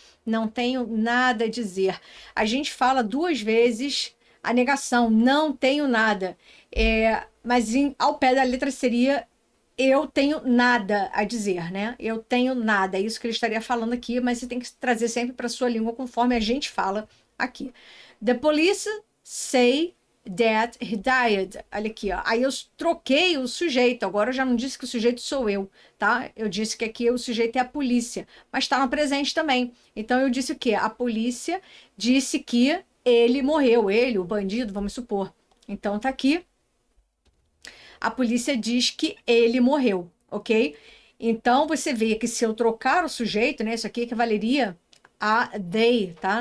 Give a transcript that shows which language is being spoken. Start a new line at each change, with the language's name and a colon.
Portuguese: Não tenho nada a dizer. A gente fala duas vezes a negação. Não tenho nada. Mas ao pé da letra seria eu tenho nada a dizer, né? Eu tenho nada. É isso que ele estaria falando aqui, mas você tem que trazer sempre para sua língua conforme a gente fala aqui.
English: The police say that he died.
Portuguese: Olha aqui, ó. Aí eu troquei o sujeito. Agora eu já não disse que o sujeito sou eu, tá? Eu disse que aqui o sujeito é a polícia, mas está no presente também. Então eu disse o quê? A polícia disse que ele morreu, ele, o bandido, vamos supor. Então tá aqui. A polícia diz que ele morreu, ok? Então você vê que se eu trocar o sujeito, né? Isso aqui equivaleria a they, tá?